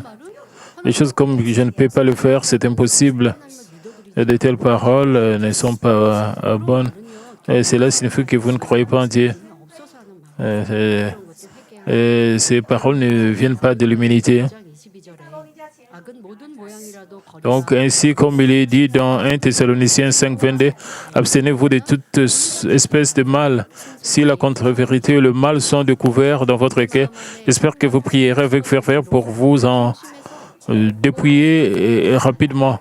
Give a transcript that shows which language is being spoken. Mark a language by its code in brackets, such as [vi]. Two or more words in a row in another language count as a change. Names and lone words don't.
[ko] 말은 [fr] Les choses comme je ne peux pas le faire, c'est impossible. [ko] 하나님을 믿어드리지 [fr] De telles paroles ne sont pas bonnes. Et cela signifie que vous ne croyez pas en Dieu. [ko] 없어서 하는 말. [fr] Et [ko] 그런 것들 회개하는 [fr] ces paroles ne viennent pas de l'humilité. [ko] 9장 22절에 악은 모든 모양이라도 버리사 [fr] Donc, ainsi comme il est dit dans 1 Thessaloniciens 5, 22, abstenez-vous de toute espèce de mal. Si la contre-vérité et le mal sont découverts dans votre cœur, j'espère que vous prierez avec ferveur pour vous en dépouiller rapidement.